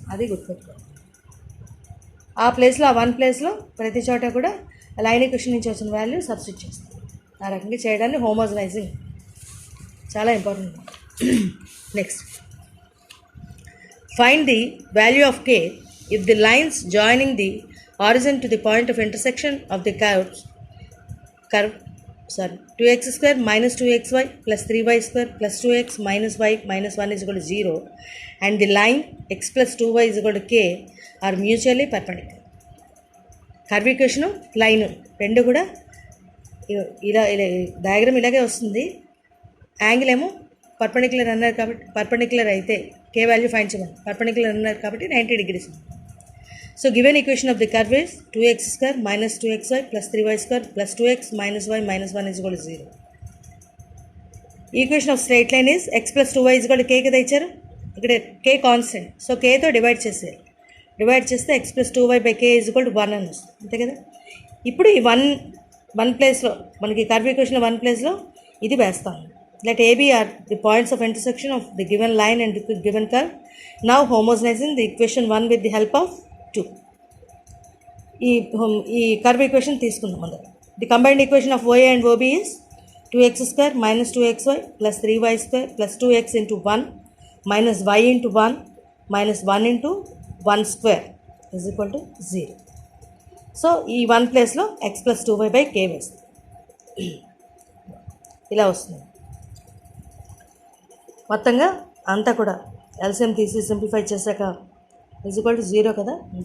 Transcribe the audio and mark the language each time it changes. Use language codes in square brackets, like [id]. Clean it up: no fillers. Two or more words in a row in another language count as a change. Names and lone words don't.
[te] అది గుర్తుపెట్టుకోవాలి. ఆ ప్లేస్లో ఆ 1 ప్లేస్లో ప్రతి చోట కూడా [en] line equation [te] నుంచి వచ్చిన వాల్యూ సబ్స్టిట్యూట్ చేస్తాం. ఆ రకంగా చేయడాన్ని హోమోజనైజింగ్ చాలా ఇంపార్టెంట్. [en] Next find the value of k if the lines joining the horizon to the point of intersection of the curve 2x square minus 2xy plus 3y square plus 2x minus y minus 1 is equal to 0 and the line x plus 2y is equal to k are mutually perpendicular. curve equation [te] లైన్ రెండు కూడా ఇలా డయాగ్రామ్ ఇలాగే వస్తుంది. యాంగిల్ ఏమో పర్పెండిక్యులర్ అన్నారు కాబట్టి పర్పెండిక్యులర్ అయితే k వాల్యూ ఫైండ్ చేయమని పర్పెండిక్యులర్ అన్నారు కాబట్టి 90 degrees. [en] So given equation of the curve is 2x square minus 2xy plus 3y square plus 2x minus y minus 1 is equal to 0. Equation of straight line is x plus 2y is equal to k [te] కదా ఇచ్చారు. ఇక్కడ కే కాన్స్టెంట్, సో కేతో డివైడ్ చేసేయాలి. డివైడ్ చేస్తే x + 2y / k = 1 అని వస్తుంది, అంతే కదా. ఇప్పుడు ఈ వన్ ప్లేస్లో మనకి [en] curve equation [te] 1 ప్లేస్లో ఇది వేస్తాము. [en] Let AB are the points of intersection of the given line and the given curve. Now homogenizing the equation 1 with the help of 2. [te] ఈ [en] curve equation [te] తీసుకుందాం అందరం. [en] The combined equation of OA and OB is 2x² - 2xy + 3y² + 2x × 1 - y × 1 - 1 × 1² = 0. [te] సో ఈ 1 ప్లేస్లో x + 2y / k వేస్తుంది, ఇలా వస్తుంది. మొత్తంగా అంతా కూడా ఎల్సిఎం తీసి సింప్లిఫై చేశాక = 0 కదా, అంతే.